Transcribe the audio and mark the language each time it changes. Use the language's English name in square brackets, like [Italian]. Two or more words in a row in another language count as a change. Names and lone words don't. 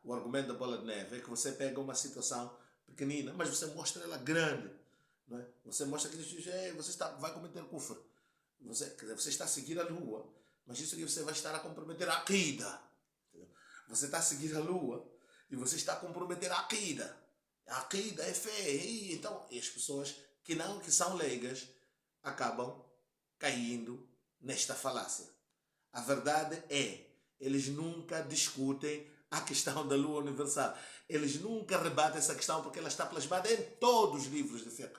[Portuguese] O argumento da bola de neve é que você pega uma situação pequenina, mas você mostra ela grande, não é? Você mostra que você vai cometer kufr. Você está a seguir a lua, mas isso aqui você vai estar a comprometer a aqida. Você está a seguir a lua e você está a comprometer a aqida. A aqida é fé. E então, as pessoas que são leigas acabam caindo nesta falácia. A verdade é, eles nunca discutem a questão da lua universal. Eles nunca rebatem essa questão porque ela está plasmada em todos os livros de fiqh.